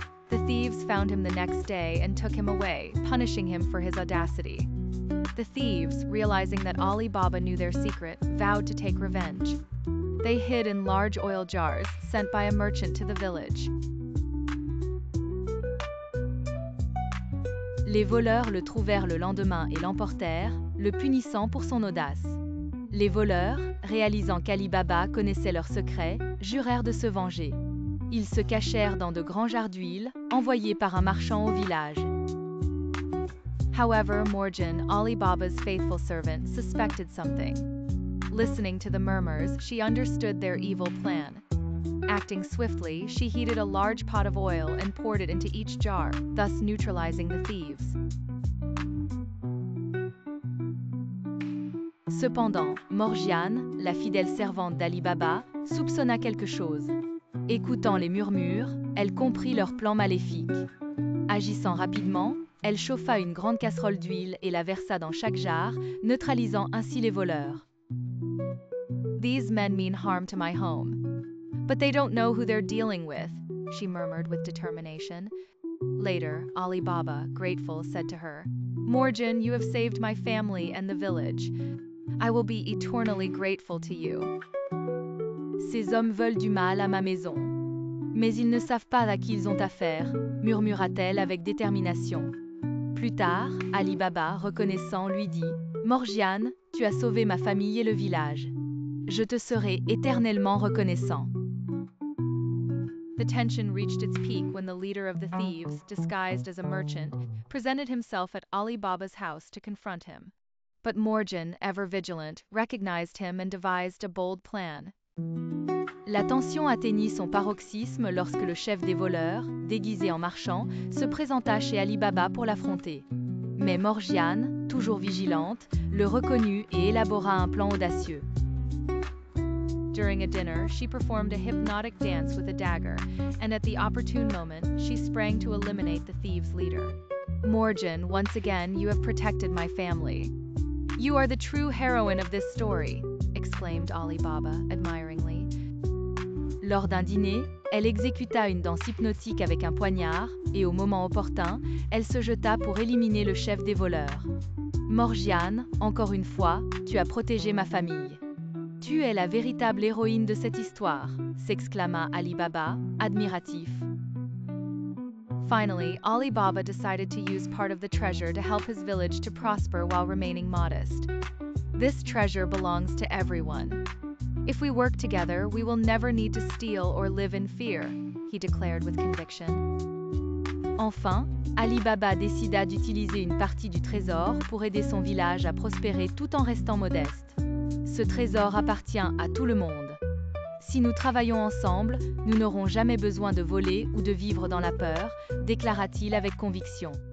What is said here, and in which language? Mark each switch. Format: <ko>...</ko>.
<en>The thieves found him the next day and took him away, punishing him for his audacity. The thieves, realizing that Ali Baba knew their secret, vowed to take revenge. They hid in large oil jars, sent by a merchant to the village.</en> <fr>Les voleurs le trouvèrent le lendemain et l'emportèrent, le punissant pour son audace. Les voleurs, réalisant qu'Ali Baba connaissait leur secret, jurèrent de se venger. Ils se cachèrent dans de grands jars d'huile, envoyés par un marchand au village.</fr> <en>However, Morjan, Ali Baba's faithful servant, suspected something. Listening to the murmurs, she understood their evil plan. Acting swiftly, she heated a large pot of oil and poured it into each jar, thus neutralizing the thieves.</en> <fr>Cependant, Morgiane, la fidèle servante d'Ali Baba, soupçonna quelque chose. Écoutant les murmures, elle comprit leur plan maléfique. Agissant rapidement, elle chauffa une grande casserole d'huile et la versa dans chaque jarre, neutralisant ainsi les voleurs.</fr> <en>These men mean harm to my home. But they don't know who they're dealing with, she murmured with determination. Later, Ali Baba, grateful, said to her, Morjan, you have saved my family and the village. I will be eternally grateful to you.</en> <fr>Ces hommes veulent du mal à ma maison. Mais ils ne savent pas à qui ils ont affaire, murmura-t-elle avec détermination. Plus tard, Ali Baba, reconnaissant, lui dit « Morgiane, tu as sauvé ma famille et le village. Je te serai éternellement reconnaissant.</fr> <en>» The tension reached its peak when the leader of the thieves, disguised as a merchant, presented himself at Ali Baba's house to confront him. But Morjan, ever vigilant, recognized him and devised a bold plan.</en> <fr>La tension atteignit son paroxysme lorsque le chef des voleurs, déguisé en marchand, se présenta chez Ali Baba pour l'affronter. Mais Morgiane, toujours vigilante, le reconnut et élabora un plan audacieux.</fr> <en>During a dinner, she performed a hypnotic dance with a dagger, and at the opportune moment, she sprang to eliminate the thieves' leader. Morjan, once again, you have protected my family. You are the true heroine of this story, exclaimed Ali Baba admiringly.</en> <fr>Lors d'un dîner, elle exécuta une danse hypnotique avec un poignard et au moment opportun, elle se jeta pour éliminer le chef des voleurs. Morgiane, encore une fois, tu as protégé ma famille. Tu es la véritable héroïne de cette histoire, s'exclama Ali Baba, admiratif.</fr> <en>Finally, Ali Baba decided to use part of the treasure to help his village to prosper while remaining modest. This treasure belongs to everyone. If we work together, we will never need to steal or live in fear, he declared with conviction.</en> <fr>Enfin, Ali Baba décida d'utiliser une partie du trésor pour aider son village à prospérer tout en restant modeste. Ce trésor appartient à tout le monde. Si nous travaillons ensemble, nous n'aurons jamais besoin de voler ou de vivre dans la peur, déclara-t-il avec conviction.</fr>